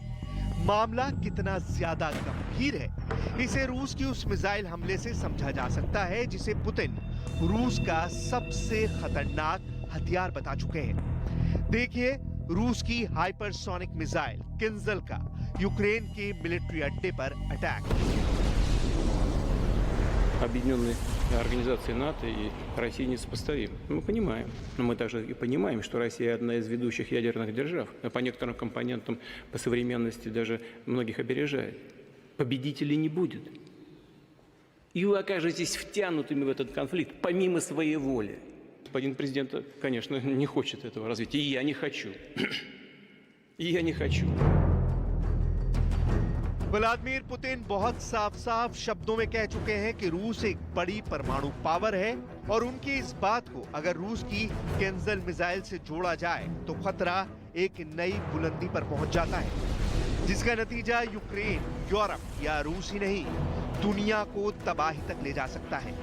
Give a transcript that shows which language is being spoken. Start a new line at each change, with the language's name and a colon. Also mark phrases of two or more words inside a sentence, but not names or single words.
Hindi: मामला कितना ज्यादा गंभीर है, इसे रूस की उस मिसाइल हमले से समझा जा सकता है जिसे पुतिन रूस का सबसे खतरनाक हथियार बता चुके हैं। देखिए रूस की हाइपरसोनिक मिसाइल किंजल का यूक्रेन के मिलिट्री अड्डे पर अटैक।
Russian: Объединенной организации НАТО и России несопоставимы. Мы понимаем. Но мы также и понимаем, что Россия одна из ведущих ядерных держав. По некоторым компонентам, по современности даже многих опережает. Победителей не будет. И вы окажетесь втянутыми в этот конфликт помимо своей воли. Господин президент, конечно, не хочет этого развития. И я не хочу. И я не хочу.
Hindi: व्लादिमीर पुतिन बहुत साफ शब्दों में कह चुके हैं कि रूस एक बड़ी परमाणु पावर है और उनकी इस बात को अगर रूस की किंजल मिसाइल से जोड़ा जाए तो खतरा एक नई बुलंदी पर पहुंच जाता है, जिसका नतीजा यूक्रेन, यूरोप या रूस ही नहीं दुनिया को तबाही तक ले जा सकता है।